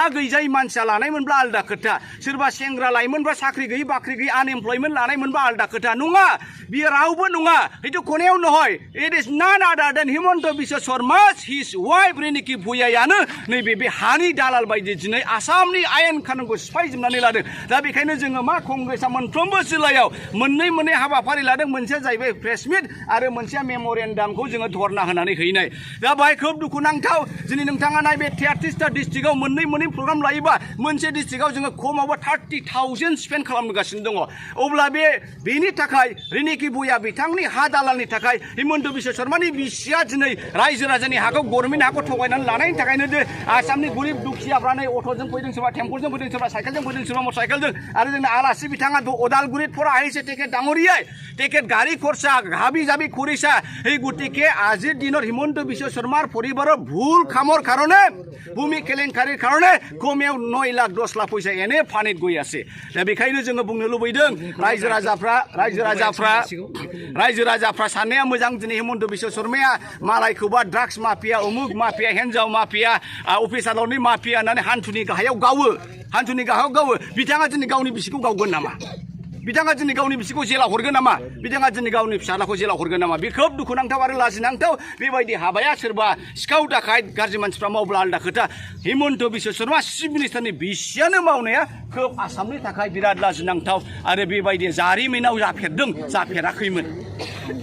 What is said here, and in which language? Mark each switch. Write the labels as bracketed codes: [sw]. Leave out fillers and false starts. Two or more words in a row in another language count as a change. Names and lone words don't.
[brx] गैजायै मानसिया लानायमोनब्ला आलदा खोथा सोरबा सेंग्रा लाइमोनब्ला साख्रि गैयै बाख्रि गैयै आनएमप्लयमेन्ट लानायमोनबा आलदा खोथा नङा बियो रावबो नङा हितु कोनेयाव নহয় [en] it is none other than [brx] हिमन्त बिश्व शर्मा [en] his wife [brx] रेनिकि भुइयायानो नैबे बे हानि दालाल बायदि दिनै आसामनि आयेन कानुनखौ सिफायजोबनानै लादों दा बेखायनो जोङो मा कंग्रेसआ मोनफ्रोमबो जिल्लायाव मोननै हाबाफारि लादों मोनसेया जाहैबाय [en] press meet [brx] आरो मोनसेया मेम'रेन्डामखौ जोङो धरना होनानै हैनाय दा बाहाय खोब दुखुनांथाव दिनै नोंथाङा नाय बे 33टा डिस्ट्रिक्टआव मोननै प्रग्राम लायोबा मोनसे डिस्ट्रिक्टआव जोङो खमावबो 30,000 स्पेन्ड खालामगासिनो दङ अब्ला बेनि थाखाय रेनिकि भुइया बिथांनि हा दालालनि थाखाय हिमन्त बिश्व शर्मानि बिसिया दिनै रायजो राजानि हाखौ गभर्नमेन्ट हाखौ थगायनानै लानायनि थाखायनो जे आसामनि गरिब दुखियाफ्रा नै अट'जों फैदों सोरबा टेम्पलजों फैदों सोरबा साइकेलजों फैदों सोरबा मटरसाइकेलजों आरो जोंना आलासि बिथाङा [as] ওদালগুৰিত পৰা আহিছে তেখেত ডাঙৰীয়াই তেখেত গাড়ী খৰচা হাবি জাবি কৰিছা এই গতিকে আজিৰ দিনত হিমন্ত বিশ্ব শৰ্মাৰ পৰিবাৰৰ ভুল কামৰ কাৰণে ভূমি কেলেংকাৰীৰ কাৰণে কমেও 9 লাখ 10 লাখ পইচা এনে ফানিত গৈ আছে [brx] दा बेखायनो जोङो बुंनो लुबैदों रायजो राजाफ्रा साननाया मोजां दिनै हिमन्त बिश्व शर्माया मालायखौबा [en] drugs mafia [brx] उमुक माफिया हिन्जाव माफिया अफिसारनि माफिया होननानै हान्थुनि गाहायाव गावो बिथाङा दिनै गावनि बिसिखौ गावगोन नामा बिथाङा दिनै गावनि बिसिखौ जेलाव हरगोन नामा बिथाङा दिनै गावनि फिसालाखौ जेलाव हरगोन नामा बे खोब दुखुनांथाव आरो लाजिनांथाव बेबायदि हाबाया सोरबा सिखाव दाखायत गाज्रि मानसिफ्रा मावब्ला आलदा खोथा हिमन्त बिश्व शर्मा चिफ मिनिस्टारनि बिसियानो मावनाया खोब आसामनि थाखाय बिराद लाजिनांथाव आरो बेबायदि जारिमिनाव जाफेराखैमोन